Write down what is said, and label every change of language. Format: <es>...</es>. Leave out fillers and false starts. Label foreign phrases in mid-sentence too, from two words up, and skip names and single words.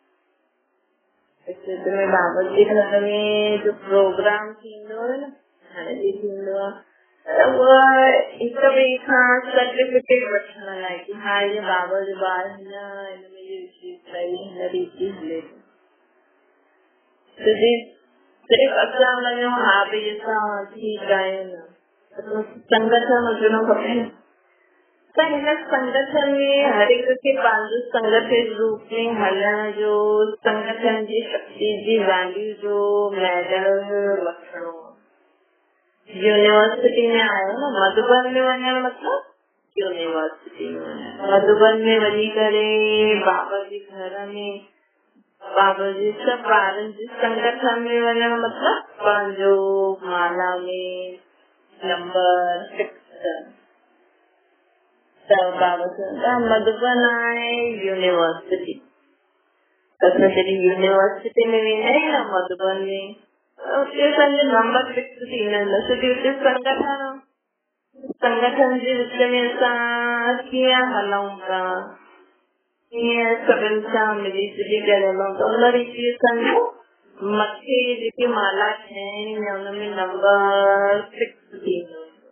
<sd>विच में बाबा जी घर में जो प्रोग्राम थींदो आहे न, हाणे बि थींदो आहे, उहा हिक ॿिए खां सर्टिफिकेट वठण लाइ कि हा ये बाबा जो ॿार हिन में ये विशेषता हिन रीति हले थो। सिर्फ असां लॻियो हा भई असां ठीकु आहियूं न, संगठन हुजणो खपे। त हिन संगठन में हर एक खे पंहिंजो संगठित रूप में हलण जो, संगठन जी शक्ति जी वैल्यू जो मेडल वठणो। यूनिवर्सिटी में आयो न, मधुबन में वञण मतलब यूनिवर्सिटी में, मधुबन में वञी करे बाबा जी घर में बाबा जी सब ॿारनि जी संगठन में वञण मतलब पंहिंजो माला में नंबर 6 सब बाबा मधुबन आहे यूनिवर्सिटी। असां जॾहिं यूनिवर्सिटी में वेंदा आहियूं न मधुबन में, उते असांजो नंबर 6 थींदो, छोकी उते संगठन जे विच में असां कीअं हलूं था, सभिनि सां मिली जुली करे हलूं था, उन रीति असांजो मथे जेके माला ठहिणी हुनमें नंबर 6 थींदो।</sd>